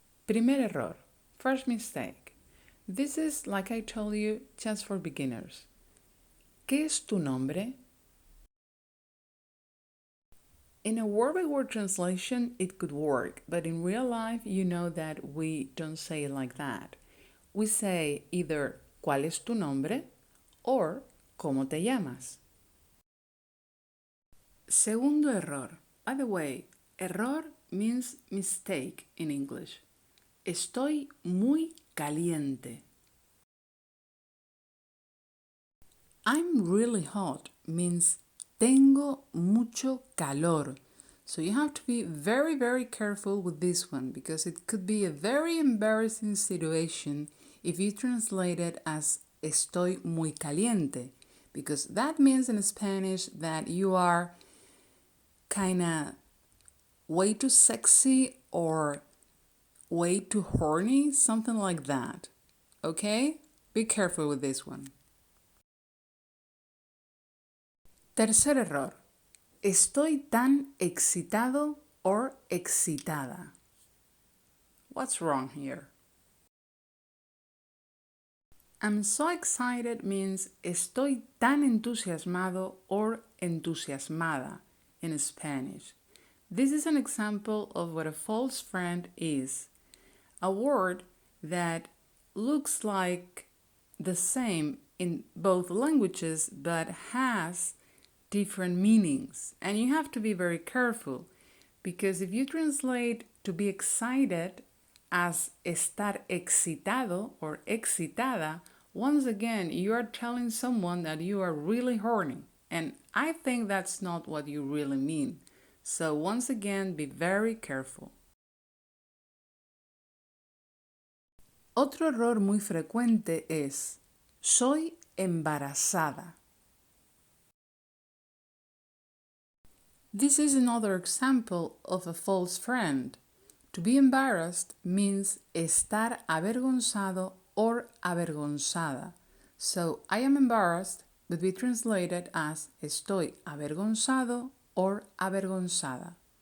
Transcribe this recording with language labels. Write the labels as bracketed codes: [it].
[es] Primer error, [en] first mistake. This is, like I told you, just for beginners. [es] ¿Qué es tu nombre? [en] In a word-by-word translation, it could work, but in real life, you know that we don't say it like that. We say either [es] ¿Cuál es tu nombre? Or ¿Cómo te llamas? Segundo error. [en] By the way, error means mistake in English. [es] Estoy muy caliente. [en] I'm really hot means [es] tengo mucho calor. [en] So you have to be very, very careful with this one because it could be a very embarrassing situation if you translate it as [es] estoy muy caliente, [en] because that means in Spanish that you are kind of way too sexy or way too horny, something like that. Okay? Be careful with this one. [es] Tercer error. Estoy tan excitado or excitada. [en] What's wrong here? I'm so excited means [es] estoy tan entusiasmado or entusiasmada [en] in Spanish. This is an example of what a false friend is. A word that looks like the same in both languages but has different meanings, and you have to be very careful because if you translate to be excited as [es] estar excitado or excitada, [en] once again you are telling someone that you are really horny, and I think that's not what you really mean. So once again, be very careful. [es] Otro error muy frecuente es soy embarazada. [en] This is another example of a false friend. To be embarrassed means [es] estar avergonzado or avergonzada. [en] So I am embarrassed would be translated as [es] estoy avergonzado or avergonzada.